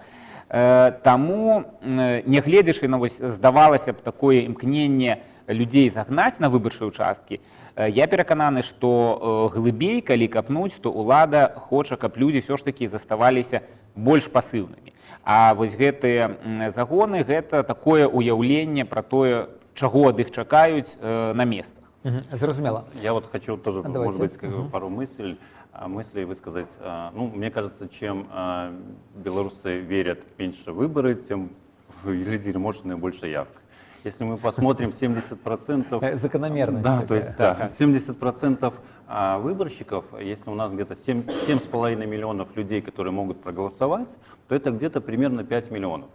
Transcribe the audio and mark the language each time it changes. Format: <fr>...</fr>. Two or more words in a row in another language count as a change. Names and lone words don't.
<be>Таму, нягледзячы на вось, здавалася б, такое імкненне людзей загнаць на выбарчыя ўчасткі, я перакананы, што глыбей, калі капнуць, то ўлада хоча, каб людзі ўсё ж такі заставаліся больш пасыўнымі. А вось гэтыя загоны — гэта такое ўяўленне пра тое, чаго ад іх чакаюць на месцах. Зразумела.</be> <ru>Я вот хочу тоже, может быть, пару мыслей высказать. Ну, мне кажется, чем белорусы верят меньше в выборы, тем люди эмоционные больше явка. Если мы посмотрим 70%... Закономерность. Да, то есть 70% выборщиков, если у нас где-то 7,5 миллионов людей, которые могут проголосовать, то это где-то примерно 5 миллионов.</ru>